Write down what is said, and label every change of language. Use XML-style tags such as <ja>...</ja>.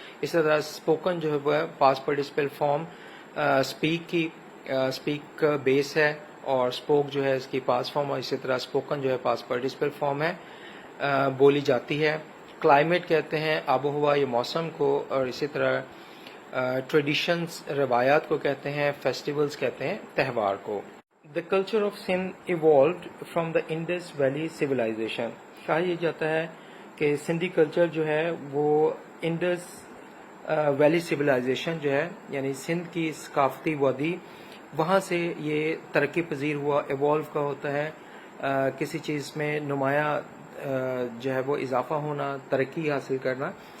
<ur>اسی طرح اسپوکن جو ہے وہ پاسٹ پارٹیسپل فارم اسپیک بیس ہے، اور اسپوک جو ہے اس کی پاسٹ فارم، اور اسی طرح اسپوکن جو ہے پاسٹ پارٹیسپل فارم ہے، بولی جاتی ہے. کلائمیٹ کہتے ہیں آب و ہوا یا موسم کو، اور اسی طرح ٹریڈیشنز روایات کو کہتے ہیں، فیسٹیولز کہتے ہیں تہوار کو.</ur> <en>The culture of Sindh evolved from the Indus Valley civilization.</en> <ur>کہا یہ جاتا ہے کہ سندھی کلچر جو ہے وہ انڈس ویلی سویلائزیشن جو ہے، یعنی سندھ کی ثقافتی وادی، وہاں سے یہ ترقی پذیر ہوا. ایوالو کا ہوتا ہے کسی چیز میں نمایاں جو ہے وہ اضافہ ہونا، ترقی حاصل کرنا.</ur>